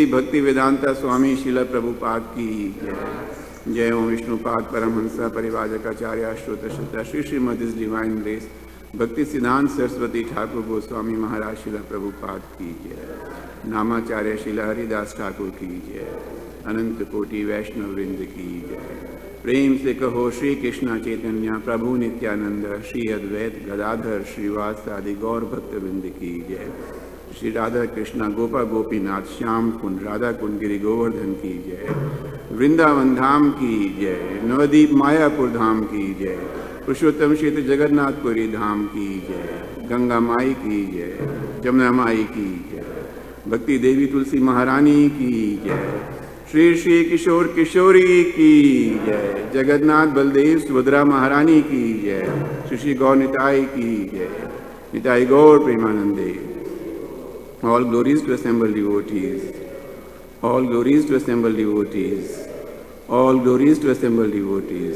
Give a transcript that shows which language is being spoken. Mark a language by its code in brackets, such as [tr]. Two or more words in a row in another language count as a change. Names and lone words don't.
[hi] भक्ति वेदांत स्वामी श्रील प्रभुपाद की जय. जय ॐ विष्णुपाद परमहंस परिव्राजकाचार्य श्रोता श्रोता श्री श्रीमद् [en] His Divine Grace, [hi] भक्ति सिद्धांत सरस्वती ठाकुर गोस्वामी महाराज श्रील प्रभुपाद की जय. नामाचार्य श्रील हरिदास ठाकुर की जय. अनंत कोटि वैष्णव वृंद की जय. प्रेम से कहो श्री कृष्ण चैतन्य प्रभु नित्यानंद श्री अद्वैत गदाधर श्रीवास आदि गौर भक्त वृंद की जय। श्री राधा कृष्ण गोपा गोपीनाथ श्याम कुंड राधा कुंड गिरि गोवर्धन की जय। वृंदावन धाम की जय, नवदीप मायापुर धाम की जय, पुरुषोत्तम क्षेत्र जगन्नाथपुरी धाम की जय, गंगा माई की जय, जमुना माई की जय, भक्ति देवी तुलसी महारानी की जय, श्री श्री किशोर किशोरी की जय, जगन्नाथ बलदेव सुभद्रा महारानी की जय, श्री श्री गौर निताई की जय, निताई गौर प्रेमानंदे। [en] All glories to assembled devotees. All glories to assembled devotees. All glories to assembled devotees.